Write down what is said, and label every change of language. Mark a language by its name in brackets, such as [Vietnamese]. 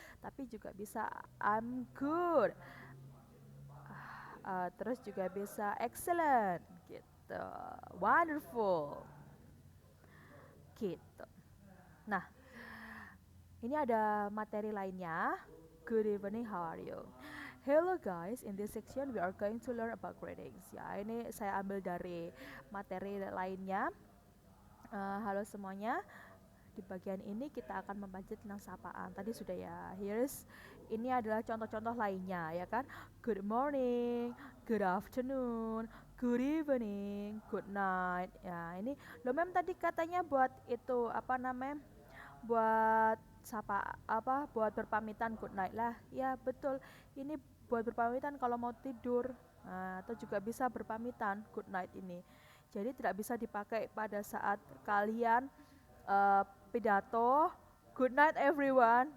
[Indonesian] Tapi juga bisa [English] I'm good. [Indonesian] Terus juga bisa [English] excellent [Indonesian] gitu. [English] Wonderful. [Indonesian] Gitu. Nah, ini ada materi lainnya. [English] Good evening, how are you? Hello guys, in this section we are going to learn about greetings. [Indonesian] Ya, ini saya ambil dari materi lainnya. Halo semuanya. Di bagian ini kita akan membaca tentang sapaan. Tadi sudah ya. Ini adalah contoh-contoh lainnya ya kan. [English] Good morning, good afternoon, good evening, good night. [Indonesian] Ya, ini lo mem tadi katanya buat itu apa namanya? Buat buat berpamitan [English] good night [Indonesian] lah ya, betul, ini buat berpamitan kalau mau tidur. Atau juga bisa berpamitan [English] good night [Indonesian] ini, jadi tidak bisa dipakai pada saat kalian pidato [English] good night everyone.